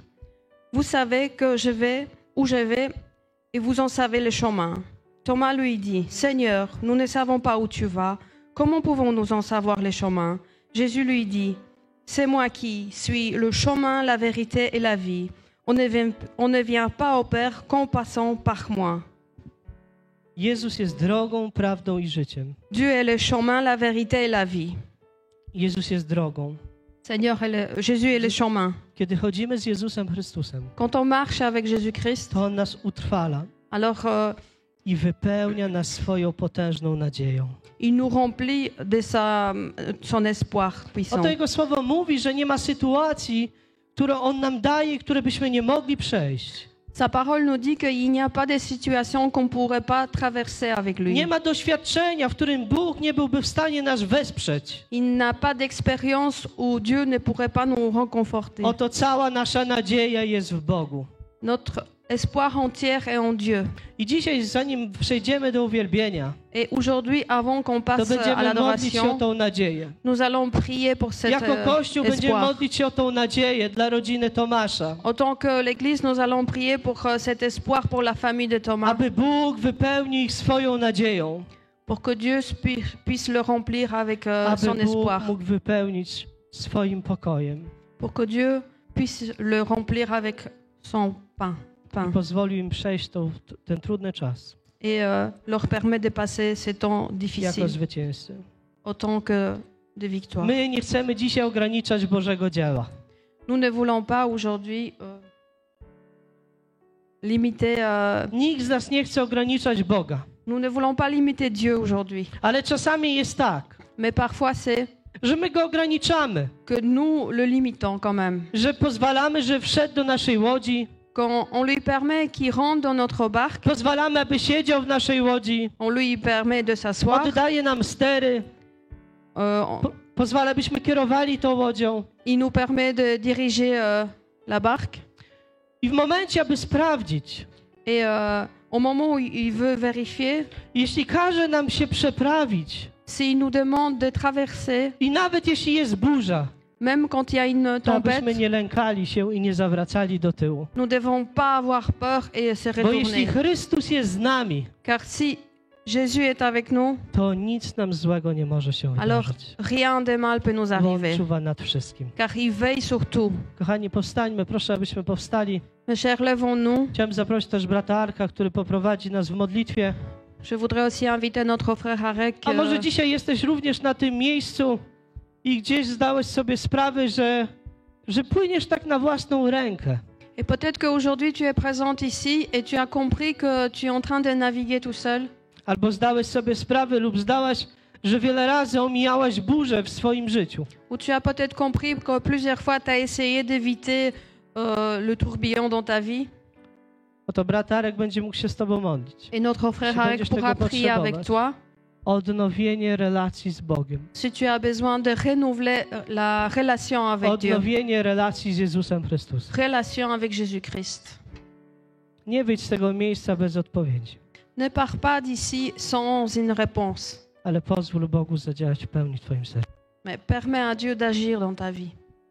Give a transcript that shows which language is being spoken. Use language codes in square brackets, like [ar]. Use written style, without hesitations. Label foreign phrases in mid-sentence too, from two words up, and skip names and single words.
[fr] Vous savez que je vais où je vais, et vous en savez le chemin. Thomas lui dit, Seigneur, nous ne savons pas où tu vas. Comment pouvons-nous en savoir les chemins? Jésus lui dit, c'est moi qui suis le chemin, la vérité et la vie. On ne vient pas au Père qu'en passant par moi. [pl] Jezus jest drogą, prawdą i życiem. [fr] Dieu est le chemin, la vérité et la vie. [pl] Jezus jest drogą. [fr] Seigneur, Jésus est le chemin. [pl] Kiedy chodzimy z Jezusem Chrystusem, [fr] Quand on marche avec Jésus-Christ, [pl] to On nas utrwala [fr] alors [pl] i wypełnia nas swoją potężną nadzieją. [fr] il nous remplit de son espoir puissant. [pl] Oto Jego Słowo mówi, że nie ma sytuacji, którą On nam daje, które byśmy nie mogli przejść. [fr] Sa parole nous dit qu'il n'y a pas de situation qu'on ne pourrait pas traverser avec lui. [pl] Nie ma doświadczenia, w którym Bóg nie byłby w stanie nas wesprzeć. [fr] Il n'a pas d'expérience où Dieu ne pourrait pas nous réconforter. [pl] Oto cała nasza nadzieja jest w Bogu. [fr] Notre espoir entier est en Dieu. [pl] I dzisiaj, zanim przejdziemy do uwielbienia, [fr] Et aujourd'hui, avant qu'on [pl] to [fr] passe à [pl] będziemy modlić się o [fr] l'adoration, [pl] tą nadzieję. [fr] nous allons prier pour cet [pl] Jako Kościół będziemy [fr] espoir. [pl] modlić się o tą nadzieję dla rodziny Tomasza. [fr] En tant que l'Église, nous allons prier pour cet espoir pour la famille de Thomas, [pl] Aby Bóg wypełnił ich swoją nadzieją. [fr] pour que Dieu puisse le remplir avec [pl] Aby [fr] son [pl] Bóg [fr] espoir, [pl] mógł wypełnić swoim pokojem. [fr] pour que Dieu puisse le remplir avec son pain. [pl] I pozwolił im przejść ten trudny czas [fr] Et leur permet de passer ces temps [pl] jako [fr] difficiles [pl] zwycięzcy. [fr] autant que de victoires. [pl] My nie chcemy dzisiaj ograniczać Bożego dzieła. [fr] Nous ne voulons pas aujourd'hui limiter. [pl] Nikt z nas nie chce ograniczać Boga. [fr] Nous ne voulons pas limiter Dieu aujourd'hui. [pl] Ale czasami jest tak, [fr] Mais parfois, c'est [pl] że my Go ograniczamy. [fr] que nous le limitons quand même. [pl] Że pozwalamy, że wszedł do naszej łodzi. Quand on lui permet qu'il rentre dans notre barque, Pozwalamy, aby siedział w naszej łodzi. on lui permet de s'asseoir. Oddaje nam stery. Pozwala, byśmy kierowali tą łodzią. [fr] Il nous permet de diriger la barque. [pl] I w momencie, aby sprawdzić, [fr] Et au moment où il veut vérifier, [pl] jeśli każe nam się przeprawić, [fr] s'il nous demande de traverser, [pl] i nawet jeśli jest burza, [fr] même quand il y a une [pl] to [fr] tempête, [pl] abyśmy nie lękali się i nie zawracali do tyłu. [fr] nous ne devons pas avoir peur et se [pl] Bo jeśli [fr] retourner. [pl] Chrystus jest z nami, [fr] Car si Jésus est avec nous, [pl] to nic nam złego nie może się [fr] alors [pl] wydarzyć. [fr] rien de mal peut nous [pl] Bo On [fr] arriver. [pl] czuwa nad wszystkim. [fr] Car il veille sur tout. [pl] Kochani, powstańmy. Proszę, abyśmy powstali. [fr] Mes chers, levons-nous. [pl] Chciałem zaprosić też brata Arka, który poprowadzi nas w modlitwie. [fr] Je voudrais aussi inviter notre frère Arek. [pl] A może dzisiaj jesteś również na tym miejscu i gdzieś zdałeś sobie sprawę, że płyniesz tak na własną rękę. [fr] Et peut-être qu'aujourd'hui tu es présente ici et tu as compris que tu es en train de naviguer tout seul. [pl] Albo zdałeś sobie sprawę lub zdałaś, że wiele razy omijałaś burzę w swoim życiu. [fr] Ou tu as peut-être compris que plusieurs fois tu as essayé d'éviter le tourbillon dans ta vie. [pl] Oto brat Arek będzie mógł się z tobą modlić. [fr] Et notre frère Si Arek [pl] będziesz [fr] pourra [pl] tego [fr] prier avec [pl] potrzebować. [fr] toi. [pl] Odnowienie relacji z Bogiem. [fr] Si tu as besoin de renouveler la relation avec Dieu. [pl] Odnowienie relacji z Jezusem Chrystusem. [fr] Relation avec Jésus-Christ. [pl] Nie wyjdź z tego miejsca bez odpowiedzi, [fr] Ne pars pas d'ici sans une réponse, [pl] ale pozwól Bogu zadziałać w pełni w twoim sercu. [fr] mais permets à Dieu d'agir dans ta vie.